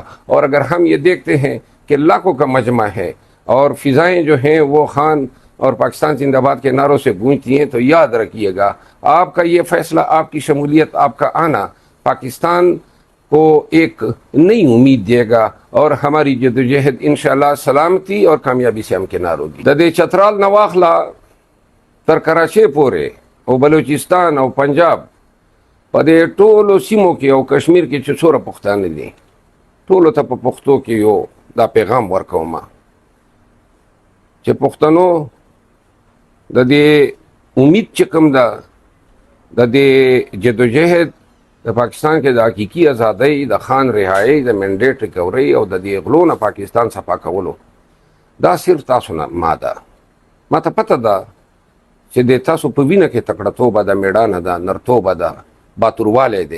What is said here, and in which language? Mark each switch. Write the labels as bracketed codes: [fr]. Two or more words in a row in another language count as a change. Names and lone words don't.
[ur] اور اگر ہم یہ دیکھتے ہیں کہ لاکھوں کا مجمع ہے اور فضائیں جو ہیں وہ خان اور پاکستان زندہ باد کے نعروں سے گونجتی ہیں، تو یاد رکھیے گا آپ کا یہ فیصلہ، آپ کی شمولیت، آپ کا آنا پاکستان کو ایک نئی امید دے گا اور ہماری جدوجہد انشاءاللہ سلامتی اور کامیابی سے ہمکنار ہوگی۔ [ps] ددے چترال نواخلا تر کراچی پورے او بلوچستان او پنجاب پدے ټولو سیمو کې او کشمیر کې چې څوره پښتانه دي، ټولو ته په پښتو کې یو دا پیغام ورکوم چې پښتنو د دې امید چې کوم ده، د دې جدوجہد د پاکستان کې د حقیقي ازادۍ، د خان رهایي، د [en] mandate recovery [ps] او د دې غلو نه پاکستان صفا کولو، دا صرف تاسو نه ما ده، ما ته پته ده چې د تاسو په وینه کې تکړهتوبه ده، میړانه ده، نرتوبه ده، باتوروالی دی۔